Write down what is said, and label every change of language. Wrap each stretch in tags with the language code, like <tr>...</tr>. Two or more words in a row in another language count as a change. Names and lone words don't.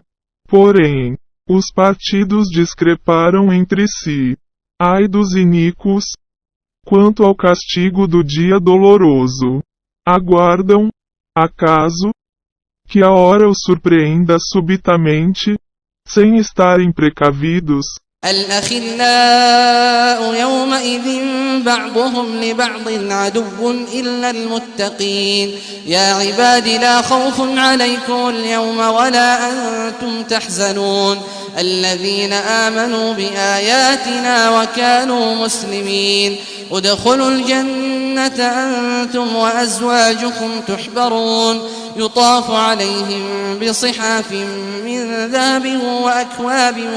<pt>Porém, os partidos discreparam entre si. Ai dos iníquos, quanto ao castigo do dia doloroso. Aguardam, acaso, que a hora os surpreenda subitamente, sem estarem precavidos?</pt> <ar>الأخلاء يومئذ بعضهم لبعض عدو إلا المتقين يا عباد لا خوف عليكم اليوم ولا أنتم تحزنون الذين آمنوا بآياتنا وكانوا مسلمين ادخلوا الجنة أنتم وأزواجكم تحبرون يطاف عليهم بصحاف من ذهب وأكواب</ar>